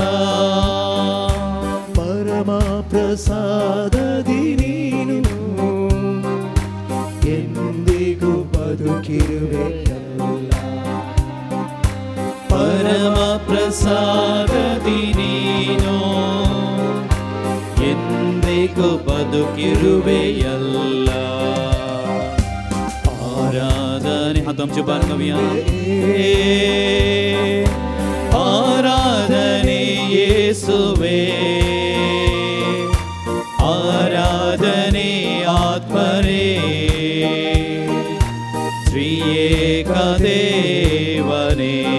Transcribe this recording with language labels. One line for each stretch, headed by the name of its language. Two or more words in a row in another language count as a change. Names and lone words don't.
Kannada: ಪರಮ ಪ್ರಸಾದದಿ ನೀನು ಎಂದಿಗೂ ಬದುಕಿರುವೆಯಲ್ಲ. ಪರಮ ಪ್ರಸಾದದಿ ನೀನು ಎಂದಿಗೂ ಬದುಕಿರುವೆಯಲ್ಲ.
Konkani: आराधने हाथ आमचे बार करूया.
Kannada: ಆರಾಧನೆ ಯೇಸುವೇ, ಆರಾಧನೆ ಆತ್ಮರೇ, ತ್ರಿಏಕ ದೇವನೆ.